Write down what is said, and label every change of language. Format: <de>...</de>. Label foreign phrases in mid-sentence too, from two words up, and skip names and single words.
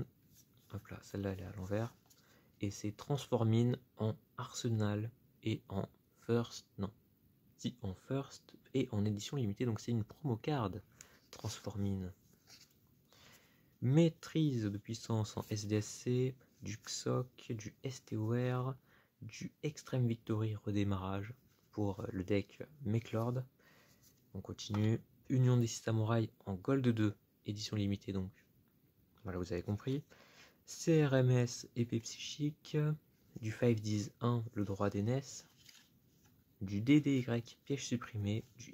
<fr>Hop là, celle-là elle est à l'envers. Et c'est Transformine en Arsenal et en First. Non. Si, en First et en édition limitée. Donc c'est une</fr> <en>promo card.</en> <fr>Transformine. Maîtrise de puissance en SDSC. Du XOC, du STOR. Du Extreme Victory redémarrage pour le deck Meklord. On continue. Union des Samouraïs en Gold 2. Édition limitée donc. Voilà, vous avez compris. CRMS épée psychique, du 5-10 1 le droit d'aînesse, du DDY piège supprimé, du</fr>